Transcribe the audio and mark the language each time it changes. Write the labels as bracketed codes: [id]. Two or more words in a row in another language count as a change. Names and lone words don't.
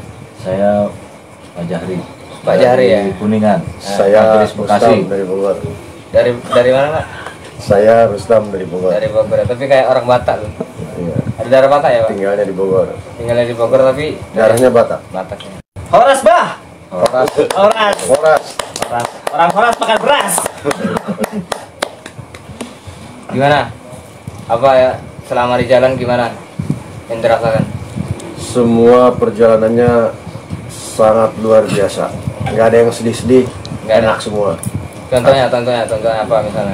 [id] Saya Pak Jahri. Pak Jahri ya? Dari Kuningan. Saya Turis Bekasi. Rustam dari Bogor. Dari mana Pak? Saya Rustam dari Bogor. Dari Bogor. Tapi kayak orang Batak tuh. Iya. Ada darah Batak ya Pak? Tinggalnya di Bogor. Tinggalnya di Bogor tapi Darahnya Batak. Batak ya. Horas bah, Horas. horas, Horas. horas. Orang horas makan beras. Gimana? Apa ya selama di jalan gimana yang dirasakan? Semua perjalanannya sangat luar biasa. Nggak ada yang sedih-sedih. Nggak ada. Enak semua. Contohnya apa misalnya?